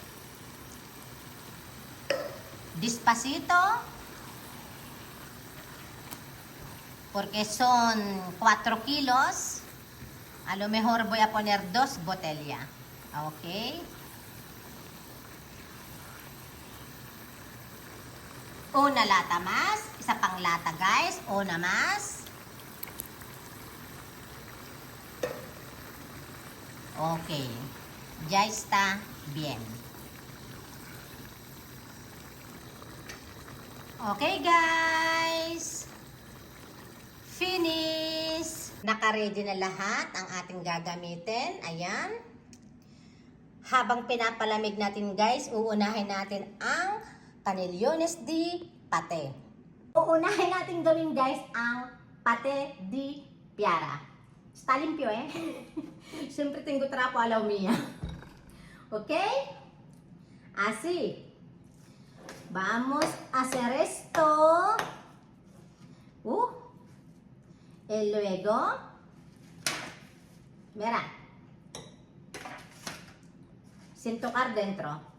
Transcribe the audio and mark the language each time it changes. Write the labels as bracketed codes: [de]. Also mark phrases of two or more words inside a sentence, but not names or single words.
[es] Despacito. Porque son 4 kilos. A lo mejor voy a poner 2 botellas. Okay. Una lata más. [tl] Isa pang lata guys. [es] Una más. Okay. Ya está bien. [en] Okay guys. Finish! [tl] Naka-ready na lahat ang ating gagamitin. Ayan. Habang pinapalamig natin guys, uunahin natin ang canellones di pate. Uunahin natin gawin guys ang pate di piara. [es] Está limpio eh. Siempre tengo trapo a la mía. Okay? Así. Vamos a hacer esto. Y luego, mira, sin tocar dentro.